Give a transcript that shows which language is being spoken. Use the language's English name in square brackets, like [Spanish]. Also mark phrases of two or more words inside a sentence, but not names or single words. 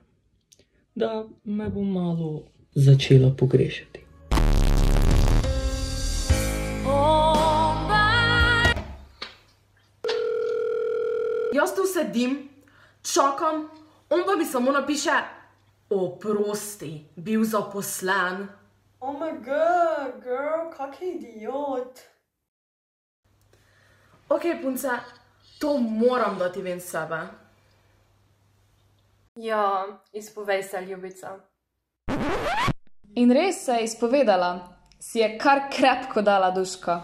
[Slovenian] Da me bo malo začela pogrešati. Jaz tu sedim, čakam, on pa mi samo napiše: oprosti, bil zaposlen. [English] Oh my god, girl, [Slovenian] kak idiot. Ok, punce, to moram dati ven sebe. Ja, izpovej se, ljubica. In res se je izpovedala, si je kar krepko dala duška.